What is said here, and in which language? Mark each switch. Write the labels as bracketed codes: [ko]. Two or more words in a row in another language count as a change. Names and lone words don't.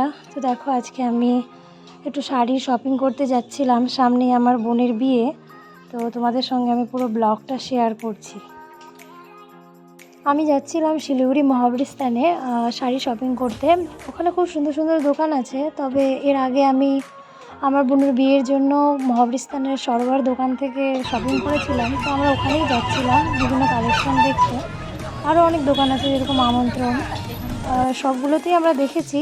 [bn] তো দেখো আজকে আমি একটু শাড়ি শপিং করতে যাচ্ছিলাম, সামনে আমার বোনের বিয়ে। তো তোমাদের সঙ্গে আমি পুরো ব্লগটা শেয়ার করছি। আমি যাচ্ছিলাম শিলিগুড়ি মহাবীর স্থানে শাড়ি শপিং করতে। ওখানে খুব সুন্দর সুন্দর দোকান আছে, তবে এর আগে আমি আমার বোনের বিয়ের জন্য মহাবীর স্থানের সরোবর দোকান থেকে শপিং করেছিলাম। তো আমরা ওখানেই যাচ্ছিলাম বিভিন্ন কালেকশন দেখতে। আরও অনেক দোকান আছে যেরকম আমন্ত্রণ, সবগুলোতেই আমরা দেখেছি।